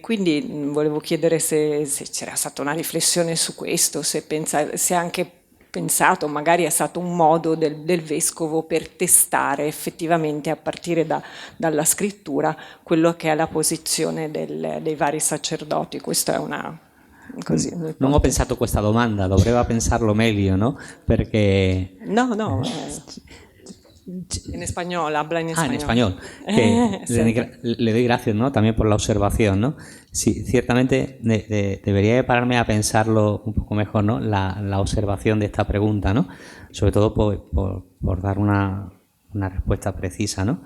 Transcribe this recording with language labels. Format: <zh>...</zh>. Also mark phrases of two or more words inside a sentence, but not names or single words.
<it>Quindi volevo chiedere se c'era stata una riflessione su questo, se anche pensato, magari è stato un modo del vescovo per testare effettivamente a partire dalla scrittura quello che è la posizione dei vari sacerdoti. Questa è una... Così, non ho pensato questa domanda, dovrebbe pensarlo meglio, no? Perché...</it> <es>No, en español, habla en español. En español. Que le doy gracias, ¿no? También por la observación, ¿no? Sí, ciertamente debería pararme a pensarlo un poco mejor, ¿no? La observación de esta pregunta, ¿no? Sobre todo por dar una respuesta precisa, ¿no?</es>